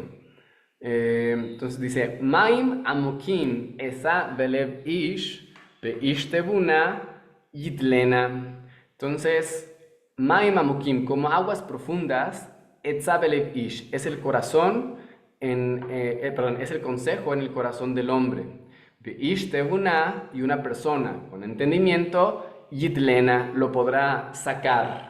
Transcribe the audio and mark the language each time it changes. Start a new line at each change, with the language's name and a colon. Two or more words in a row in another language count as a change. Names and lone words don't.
Spanish: Entonces dice,
Hebrew: מים עמוקים עצה בלב איש ואיש תבונה ידלנה.
Spanish: Entonces,
Hebrew: מים עמוקים,
Spanish: como aguas profundas,
Hebrew: עצה בלב איש,
Spanish: es el corazón, perdón, es el consejo en el corazón del hombre.
Hebrew: ואיש תבונה,
Spanish: y una persona con entendimiento, yitlena, lo podrá sacar.